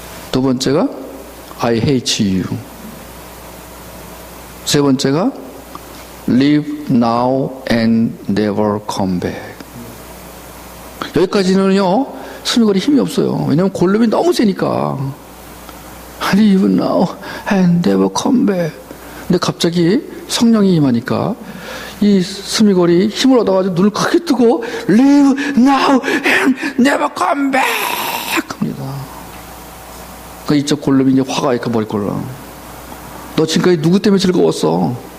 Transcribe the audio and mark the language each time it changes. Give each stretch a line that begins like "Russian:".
Korean: 두 번째가
English: I hate you.
Korean: 세 번째가
English: Live now and never come back.
Korean: 여기까지는요, 스미골이 힘이 없어요. 왜냐하면 골룸이 너무 세니까.
English: Live now and never come back.
Korean: 근데 갑자기 성령이 임하니까 이 스미골이 힘을 얻어가지고 눈을 크게 뜨고
English: Live now and never come back
Korean: 합니다. 그 이쪽 골룸이 이제 화가 이렇게 머리꼴로. 너 지금까지 누구 때문에 즐거웠어?